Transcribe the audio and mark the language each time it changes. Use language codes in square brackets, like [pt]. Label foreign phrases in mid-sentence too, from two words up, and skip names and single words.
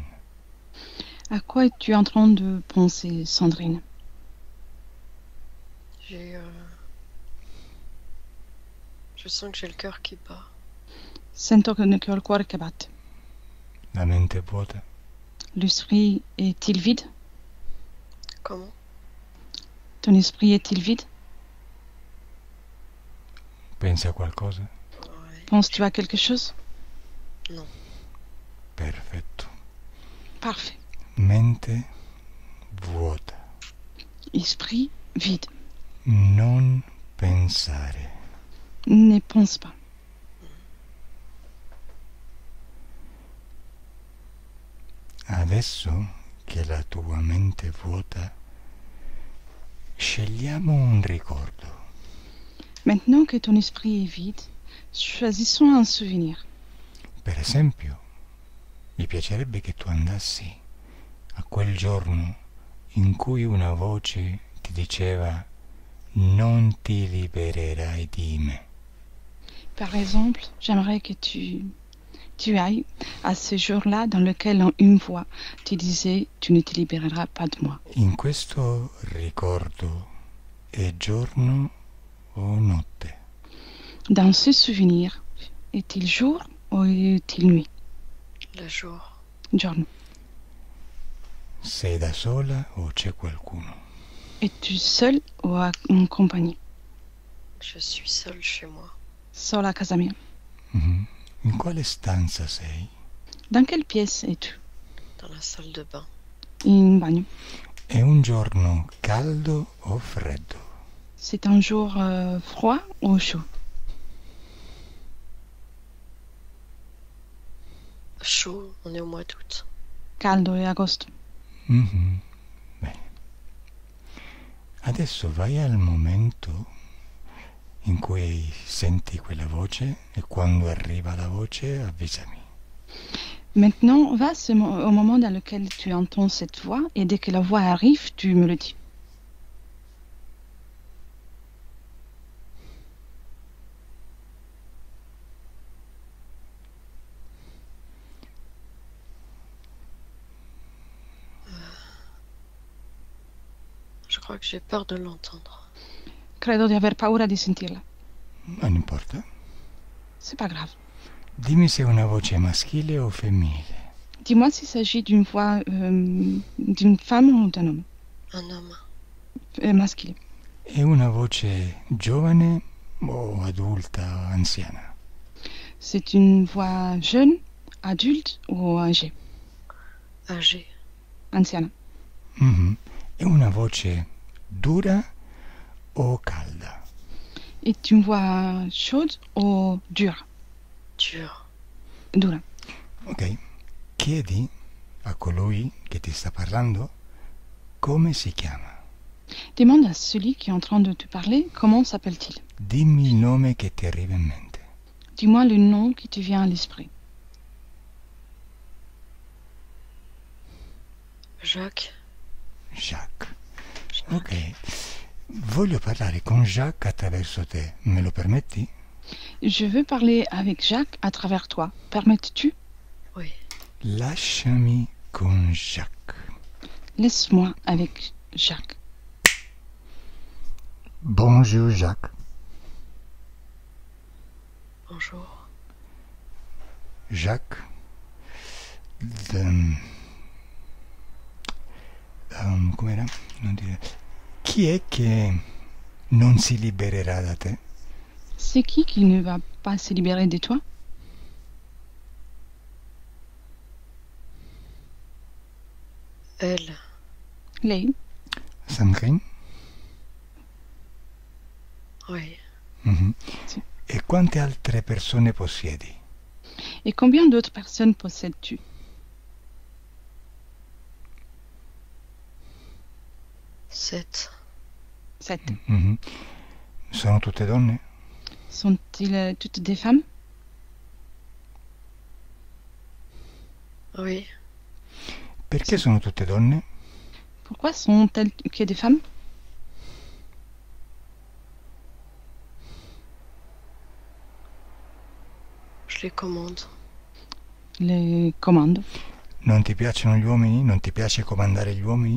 [fr] À quoi es-tu en train de penser, Sandrine? J'ai. Je sens que j'ai le cœur qui bat. [it] Sento che ho il cuore che batte. La mente vuota? [fr] L'esprit est-il vide? Comment? Ton esprit est-il vide? [it] Pensi a qualcosa? [fr] Ouais. Penses-tu à quelque chose? Non. [it] Perfetto. [fr] Parfait. [it] Mente vuota. [fr] Esprit vide. [it] Non pensare. [fr] Ne pense pas. [it] Adesso che la tua mente vuota, scegliamo un ricordo. [fr] Maintenant que ton esprit est vide, choisissons un souvenir. [it] Per esempio, mi piacerebbe che tu andassi a quel giorno in cui una voce ti diceva non ti libererai di me. [fr] Par exemple, j'aimerais que tu ailles à ce jour-là dans lequel une voix te disait tu ne te libéreras pas de moi. [it] In questo ricordo è giorno o notte? [fr] Dans ce souvenir, est-il jour o è-t-il nuit? Le jour. [it] Giorno. Sei da sola o c'è qualcuno? [fr] Es-tu seul ou en compagnie? Je suis seule chez moi. [it] Sola a casa mia. Mhm. In quale stanza sei? [fr] Dans quelle pièce es-tu? Dans la salle de bain. [it] In bagno. È un giorno caldo o freddo? [fr] C'est un jour froid ou chaud? Chaud, on est au mois d'août. [it] Caldo è agosto. Mhm. Bene. Adesso vai al momento in cui senti quella voce e quando arriva la voce avvisami. [fr] Maintenant, va au moment dans lequel tu entends cette voix et dès que la voix arrive, tu me le dis. Je crois que j'ai peur de l'entendre. [it] Credo di aver paura di sentirla. Non importa. [fr] C'est pas grave. [it] Dimmi se è una voce maschile o femminile. [fr] Dis-moi s'il s'agit d'une voix d'une femme ou d'un homme. Un homme. [it] Maschile. È una voce giovane o adulta o anziana? [fr] C'est une voix jeune, adulte ou âgée? Âgé. [it] Anziana. Mhm. È una voce dura o calda? [fr] Est une voix chaude ou dure? Dur. [it] Dura. Ok. Chiedi a colui che ti sta parlando come si chiama. [fr] Demande à celui qui est en train de te parler comment s'appelle-t-il. [it] Dimmi il nome che ti arriva in mente. [fr] Dis-moi le nom qui te vient à l'esprit. Jacques. [it] Jacques. Ok. Voglio parlare con Jacques attraverso te. Me lo permetti? [fr] Je veux parler avec Jacques à travers toi. Permettes-tu? Oui. [it] Lasciami con Jacques. [fr] Laisse-moi avec Jacques. Bonjour Jacques. Bonjour. Jacques. [it] Com'era? Non dire. Chi è che non si libererà da te? [fr] C'est qui ne va pas se libérer de toi? Elle. [it] Lei? Sandrine? [fr] Oui. Mhm. [it] Sì. E quante altre persone possiedi? [fr] Et combien d'autres personnes possèdes-tu? 7. [it] 7. Mhm. Sono tutte donne? [fr] Sont-ils toutes des femmes? Oui. [it] Perché sono tutte donne? [fr] Pourquoi sont-elles que des femmes? Je les commande. Les commandes. [it] Non ti piacciono gli uomini? Non ti piace comandare gli uomini?